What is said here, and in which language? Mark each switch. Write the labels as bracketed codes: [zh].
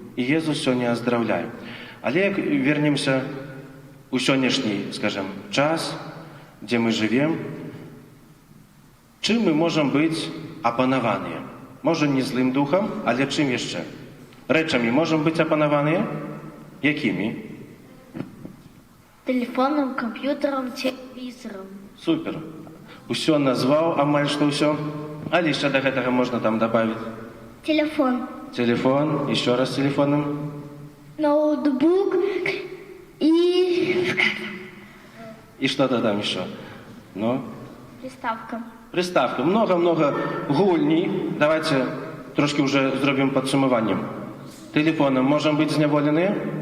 [be] І Езус сёння аздараўляе. Але як вернемся у сённяшні, скажем, час, дзе мы жывем, чым мы можам быць апанаваныя? Можа, не злым духам, але чым яшчэ? Рэчамі можам быць апанаваныя? Якімі? [ru] Телефоном, компьютером, телевизором. [be] Супер. Усё назваў, амаль што ўсё. Але яшчэ да гэтага можна там дабавіць. [ru] Телефон. Телефон, еще раз телефоном. Ноутбук и И что-то там еще. Ну? приставка. Приставка. Много-много гульней. Давайте трошки уже зробим подсумованием. Телефоном можем быть зняволены?